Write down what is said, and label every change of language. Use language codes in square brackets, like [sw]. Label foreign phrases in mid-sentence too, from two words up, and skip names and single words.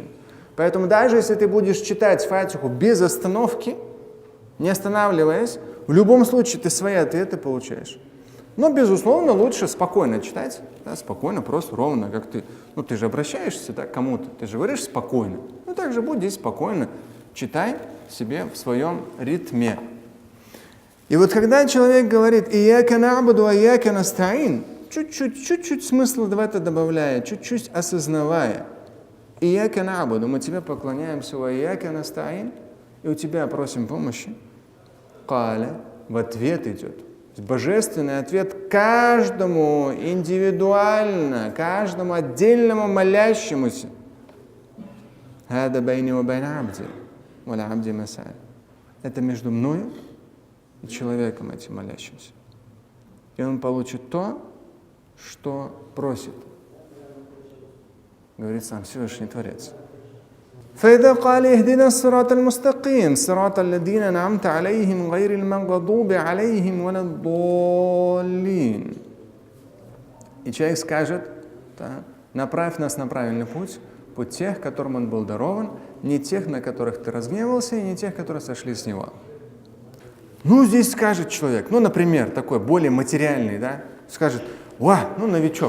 [ru] Поэтому даже если ты будешь читать Фатиху без остановки, не останавливаясь, в любом случае ты свои ответы получаешь. Но, безусловно, лучше спокойно читать, да, спокойно, просто ровно, как ты. Ты же обращаешься, да, к кому-то, ты же говоришь спокойно. Так же будь здесь спокойно, читай себе в своем ритме. И вот когда человек говорит [ar] «إياك نعبد وإياك نستعين», [ru] чуть-чуть смысла в это добавляя, чуть-чуть осознавая, [ar] «إياك نعبد», [ru] мы тебе поклоняемся, [ar] «وإياك نستعين», [ru] и у тебя просим помощи. Каля в ответ идет. Божественный ответ каждому индивидуально, каждому отдельному молящемуся. Это между мною и человеком этим молящимся. И он получит то, что просит. Говорит сам Всевышний Творец. [ar] فإذا قال اهدنا الصراط المستقيم صراط الذين أنعمت عليهم غير المغضوب عليهم ولا الضالين. [ru] И человек скажет, да, направь нас на правильный путь, путь тех, которым он был дарован, не тех, на которых ты разгневался, и не тех, которые сошли с него. Здесь скажет человек, например, такой более материальный, да, скажет, новичок.